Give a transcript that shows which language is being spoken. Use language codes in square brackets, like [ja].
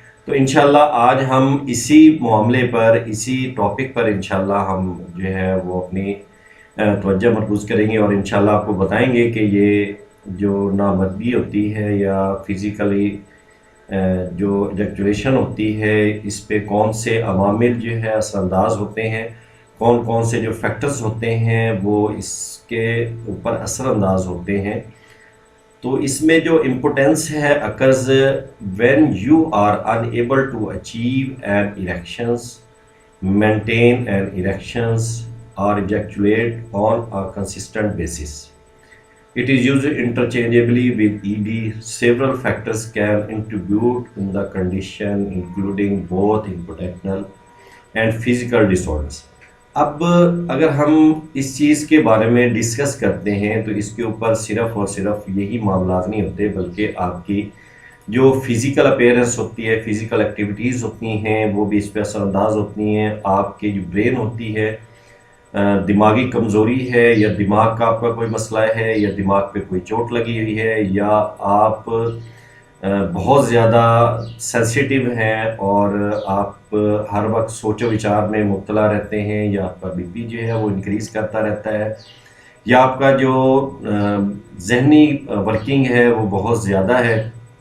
[hi] तो इंशाल्लाह आज हम इसी मामले पर, इसी टॉपिक पर इंशाल्लाह हम जो है वो अपनी तवज्जो मरकूज़ करेंगे और इंशाल्लाह आपको बताएँगे कि ये जो नामर्दी होती है या फ़िज़िकली जो इजैक्युलेशन होती है, इस पे कौन से अवामिल जो है असरअंदाज़ होते हैं, कौन-कौन से जो फैक्टर्स होते हैं वो इसके ऊपर असरअंदाज़ होते हैं। तो इसमें जो इम्पोर्टेंस है [en] Occurs when you are unable to achieve an erections, maintain an erections और ejaculate on a consistent basis. It is used interchangeably with ED. Several factors can contribute in the condition, including both intracranial and physical disorders. [hi] अब अगर हम इस चीज़ के बारे में discuss करते हैं तो इसके ऊपर सिर्फ़ और सिर्फ यही मामलात नहीं होते, बल्कि आपकी जो फ़िज़िकल अपीयरेंस होती है, फ़िज़िकल एक्टिविटीज़ होती हैं, वो भी इस पे असरअंदाज़ होती हैं। आपकी जो ब्रेन होती है, दिमागी कमज़ोरी है या दिमाग का आपका कोई मसला है या दिमाग पे कोई चोट लगी हुई है या आप बहुत ज़्यादा सेंसिटिव हैं और आप हर वक्त सोचो विचार में मुब्तला रहते हैं या आपका बीपी जो है वो इंक्रीज़ करता रहता है या आपका जो ज़हनी वर्किंग है वो बहुत ज़्यादा है